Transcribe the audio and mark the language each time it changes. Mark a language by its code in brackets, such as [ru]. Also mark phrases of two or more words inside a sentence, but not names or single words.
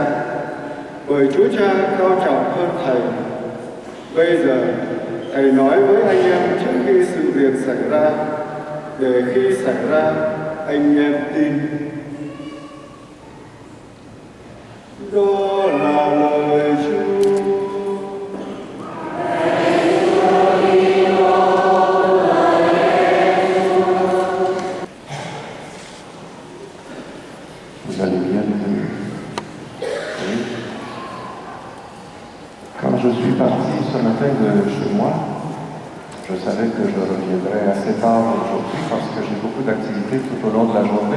[vi] Bởi Chúa Cha cao trọng hơn Thầy. Bây giờ, Thầy nói với anh em trước khi sự việc xảy ra, để khi xảy ra, anh em tin. Đó là lời Chúa. [fr] Vous allez bien, les amis? Oui. Quand je suis parti ce matin de chez moi, je savais que je reviendrais assez tard aujourd'hui parce que j'ai beaucoup d'activités tout au long de la journée.